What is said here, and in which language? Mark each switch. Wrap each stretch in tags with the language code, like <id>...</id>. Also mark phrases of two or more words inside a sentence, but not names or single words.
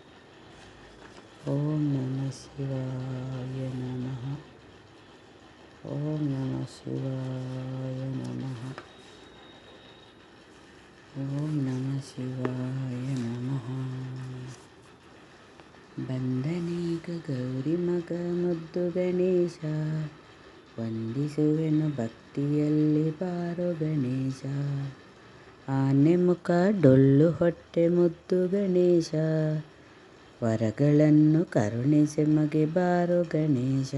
<sa>ಓಂ ನಮಃ ಶಿವಾಯ ನಮಃ. ಓಂ ನಮಃ ಶಿವಾಯ ನಮಃ. ಓಂ ನಮಃ ಶಿವಾಯ ನಮಃ.</sa> <kn>ಬಂದನೀಗ ಗೌರಿ ಮಗ ಮುದ್ದು ಗಣೇಶ, ವಂದಿಸುವೆನು ಭಕ್ತಿಯಲ್ಲಿ ಬಾರೋ ಗಣೇಶ. ಆನೆ ಮುಖ ಡೊಳ್ಳು ಹೊಟ್ಟೆ ಮುದ್ದು ಗಣೇಶ, ವರಗಳನ್ನು ಕರುಣಿಸಿ ಮಗೆ ಬಾರೋ ಗಣೇಶ.</kn>